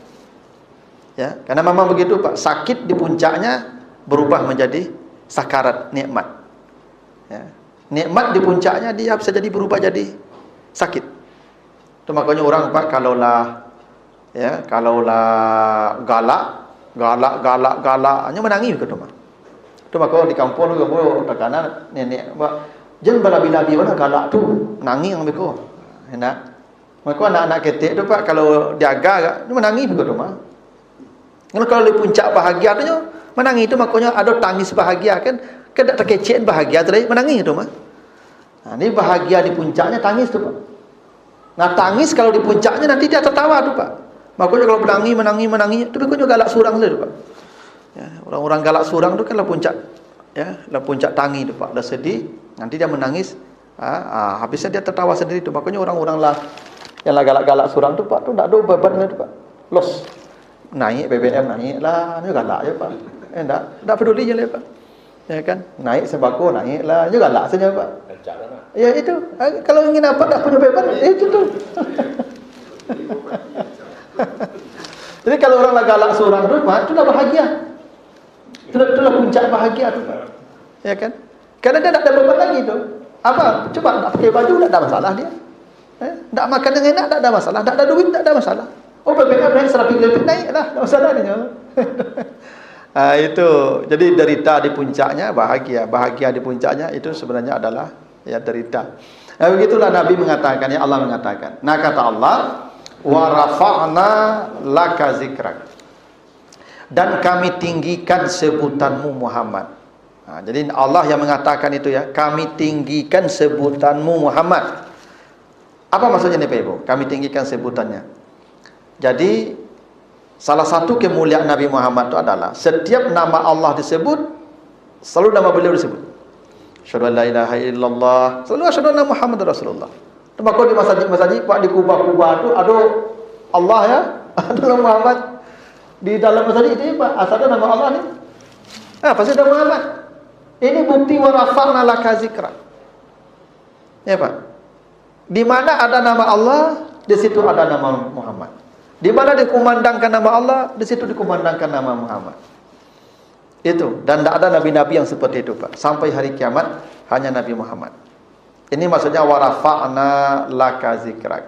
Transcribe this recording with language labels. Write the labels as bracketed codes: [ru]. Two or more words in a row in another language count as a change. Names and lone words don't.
[id] Ya, karena memang begitu Pak. Sakit di puncaknya berubah menjadi sakarat, nikmat. Ya. Nikmat di puncaknya dia bisa jadi berubah jadi sakit. Itu makanya orang Pak kalaulah galak hanya menangis gitu Pak. Itu maka di kampung tu tekanan nenek Pak, jangan bala-bala mana galak tu, menangis [min] ang beko. [id] Enak. Maka anak-anak ketek tu Pak kalau diaga dia menangis begitu Pak. Kalau di puncak bahagia tu menangis itu makanya ada tangis bahagia kan tak terkecek bahagia tadi menangis itu Pak. Nah, ini bahagia di puncaknya tangis tu Pak. Nah, tangis kalau di puncaknya nanti dia tertawa tu Pak. Makanya kalau menangis, itu juga galak surang tu Pak. Ya, orang-orang galak surang tu kan lah puncak, ya, lah puncak tangis tu Pak. Dah sedih, nanti dia menangis, habisnya dia tertawa sendiri tu. Makanya orang-orang lah yang lah galak-galak surang tu Pak, tu tak ada beban tu Pak. Los, naik BBM naik lah, ni galak je Pak. Tak peduli je lah Pak. Ya kan, naik sembako naik lah, ni galak saja Pak. Ya itu, kalau ingin apa tak punya beban, itu tu. Jadi kalau orang lah galak seorang tu, itulah bahagia. Itulah puncak bahagia tu Pak. Ya kan? Karena dia tak ada beban lagi tu. Apa? Coba tak pakai baju tak ada masalah dia. Tak makan yang enak tak ada masalah, tak ada duit tak ada masalah. Oh BBM naik serapi naiklah, tak masalah dia. Itu. Jadi derita di puncaknya bahagia di puncaknya itu sebenarnya adalah ya derita. Nah, begitulah Nabi mengatakan, ya Allah mengatakan. Nah kata Allah, [ar] ورفعنا لك ذكرك. [id] Dan kami tinggikan sebutanmu Muhammad. Nah, jadi Allah yang mengatakan itu ya, kami tinggikan sebutanmu Muhammad. Apa maksudnya nih Pak Ibu? Kami tinggikan sebutannya. Jadi salah satu kemuliaan Nabi Muhammad itu adalah setiap nama Allah disebut, selalu nama beliau disebut. [ar] أشهد أن لا إله إلا الله, selalu أشهد أن محمدا رسول الله. [id] Maka di masjid-masjid Pak di Kubah-Kubah itu ada Allah ya, ada nama Muhammad. Di dalam masjid itu Pak, asalnya nama Allah ni. Pasti ada Muhammad. Ini bukti [ar] ورفعنا لك ذكرك. [id] Ya Pak. Di mana ada nama Allah, di situ ada nama Muhammad. Di mana dikumandangkan nama Allah, di situ dikumandangkan nama Muhammad. Itu, dan tidak ada nabi-nabi yang seperti itu, Pak. Sampai hari kiamat hanya Nabi Muhammad. Ini maksudnya [ar] ورفعنا لك ذكرك.